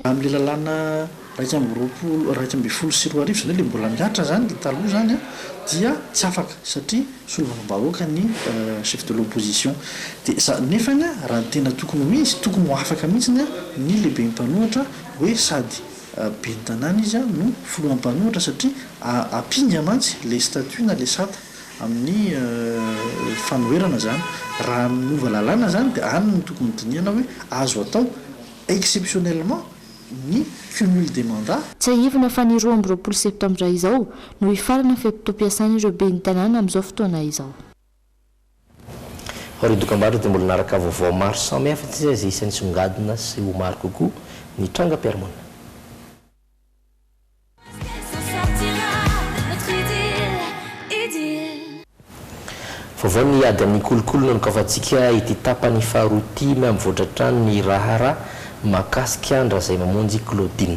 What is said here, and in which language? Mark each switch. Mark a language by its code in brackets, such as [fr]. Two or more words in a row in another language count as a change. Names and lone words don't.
[mg] Amin'ilay lalàna raika amby folo sy roa arivo zany le mbola miatra zany taloha zany dia tsy afaka satria solovam-bahoaka ny [fr] chef de l'opposition [mg] dia nefany raha tena tokony ho izy tokony ho afaka mihitsiny ny lehibe ny mpanohitra hoe sady ben'ny tanàna izy no folohan'ny mpanohitra satria apinga mantsy [fr] le statut [mg] na le sata amin'ny fanoherana zany raha minova lalàna zany dia any no tokony diniana hoe azo atao exceptionnellement ny [fr] cumul des mandats. [mg] Tsy ahivana fa ny 20 septambra izao no hifarana fepetom-piasana ireo ben'ny tanàna amin'izao fotoana izao. Ireo dokam-barotra dia mbola naraka vaovao maro samihafa tsy izay isan'ny songadina sy ho maro kokoa ny tranga-piaramonina. Vaovao ny ady amin'ny kolokolona no kafatsika ity tapany faharotimy amin'ny voatra-trano ny raharaha makasika andrazay mamonjy Claudine.